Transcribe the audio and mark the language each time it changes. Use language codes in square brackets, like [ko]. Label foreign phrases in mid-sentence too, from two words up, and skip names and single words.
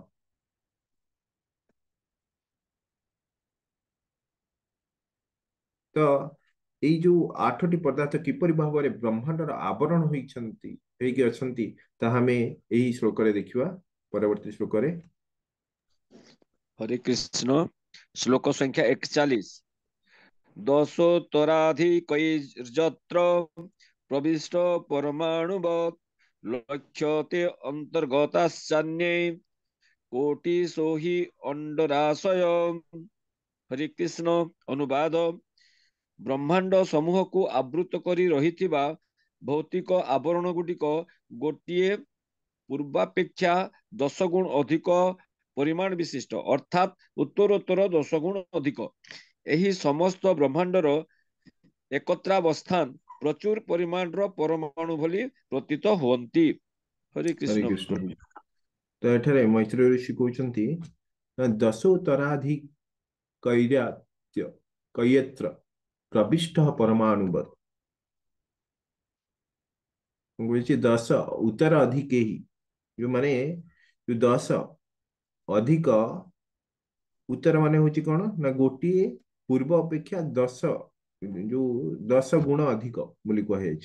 [or] ତ ଏଇ ଯୋଉ 8ଟି ପଦାର୍ଥ କିପରି ଭାବରେ ବ୍ରହ୍ମାଣ୍ଡର ଆବରଣ ହେଇକି ଅଛନ୍ତି, ତାହା ଆମେ ଏହି ଶ୍ଲୋକରେ ଦେଖିବା, ପରବର୍ତ୍ତୀ ଶ୍ଲୋକରେ। ହରେ କୃଷ୍ଣ। ଶ୍ଳୋକ ସଂଖ୍ୟା 41। [sa] दशोत्तराधिकैर्यत्र प्रविष्ट परमाणुवत् लक्ष्यते अंतर्गताश्चान्ये कोटिशो हि अंडराशय। [or] ହରେ କୃଷ୍ଣ। ଅନୁବାଦ। ବ୍ରହ୍ମାଣ୍ଡ ସମୂହ କୋ ଆବୃତ କରି ରହିଥିବା ଭୌତିକ ଆବରଣ ଗୁଡ଼ିକ ଗୋଟିଏ ପୂର୍ବାପେକ୍ଷା 10 ଗୁଣ ଅଧିକ ପରିମାଣ ବିଶିଷ୍ଟ, ଅର୍ଥାତ ଉତ୍ତରୋତ୍ତର 10 ଗୁଣ ଅଧିକ। ଏହି ସମସ୍ତ ବ୍ରହ୍ମାଣ୍ଡର ଏକତ୍ରାବସ୍ଥାନ ପ୍ରଚୁର ପରିମାଣର ପରମାଣୁ ଭଳି ପ୍ରତୀତ ହୁଅନ୍ତି। हरे हरे कृष्ण कृष्ण। प्रभु। ତ ଏଠାରେ ମୈତ୍ରେୟ ଋଷି କହୁଛନ୍ତି ଦଶୋତ୍ତରାଧିକୈରାତ୍ୟ କୟତ୍ର ପ୍ରବିଷ୍ଟ ପରମାଣୁବତ୍। କହୁଛି 10 ଉତ୍ତର ଅଧିକ ହିଁ, ଯୋଉମାନେ ଯୋଉ 10 ଅଧିକ, ଉତ୍ତର ମାନେ ହଉଛି କଣ ନା ଗୋଟିଏ ପୂର୍ବ ଅପେକ୍ଷା 10 ଗୁଣ ଅଧିକ ବୋଲି କୁହାଯାଇଛି।